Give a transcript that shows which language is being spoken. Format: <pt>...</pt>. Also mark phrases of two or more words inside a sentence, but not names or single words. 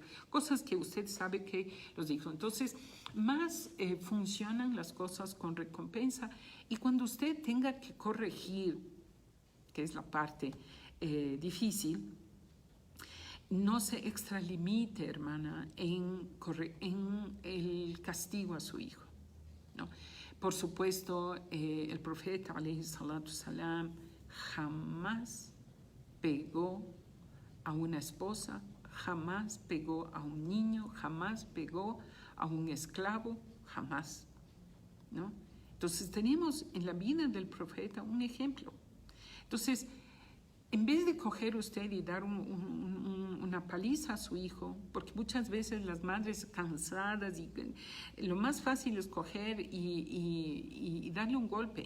<es>Cosas que usted sabe que los hijos. Entonces, más funcionan las cosas con recompensa, y cuando usted tenga que corregir, que es la parte difícil, no se extralimite, hermana, en el castigo a su hijo, ¿no? Por supuesto, el profeta,</es> <ar>عليه الصلاة السلام,</ar> <es>jamás pegó a una esposa, jamás pegó a un niño, jamás pegó a un esclavo, jamás, ¿no? Entonces tenemos en la vida del profeta un ejemplo. Entonces, en vez de coger usted y dar una paliza a su hijo, porque muchas veces las madres cansadas, y lo más fácil es coger y darle un golpe.</es>